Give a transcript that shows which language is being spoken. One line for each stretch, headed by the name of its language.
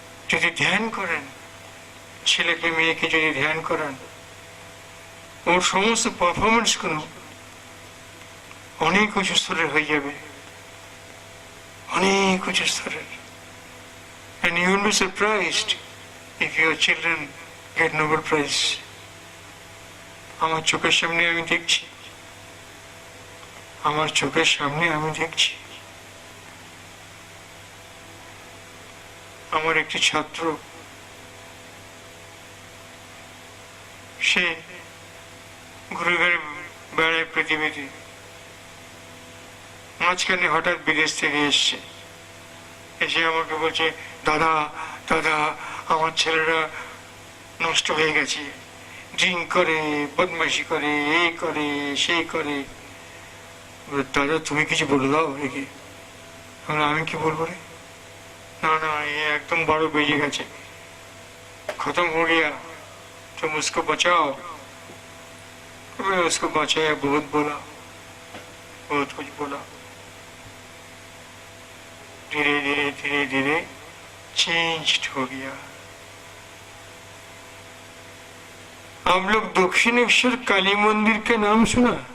Bangla: যদি ধ্যান করেন, ছেলেকে মেয়েকে যদি ধ্যান করান, ওর সমস্ত পারফরমেন্স গুলো অনেক উঁচু স্তরের হয়ে যাবে, অনেক উঁচু স্তরের।
English: And you will be surprised if your children get Nobel Prize.
Bangla: আমার চোখের সামনে আমি দেখছি, আমার চোখের সামনে আমি দেখছি। আমার একটি ছাত্র, সে ঘুরে ঘুরে বেড়ায় পৃথিবীতে, মাঝখানে হঠাৎ বিদেশ থেকে এসছে, এসে আমাকে বলছে, দাদা দাদা আমার ছেলেরা নষ্ট হয়ে গেছে, ড্রিঙ্ক করে, বদমাইশি করে, এই করে সেই করে। দাদা তুমি কিছু বলে দাও একে। আমি কি বলবো রে? না না, এ একদম বড় বেজে গেছে,
Hindi: खत्म हो गया, तुम उसको बचाओ। मैं उसको बचाया, बहुत बोला, बहुत कुछ बोला। धीरे धीरे धीरे धीरे चेंज्ड हो गया। आप लोग दक्षिणेश्वर काली मंदिर के नाम सुना?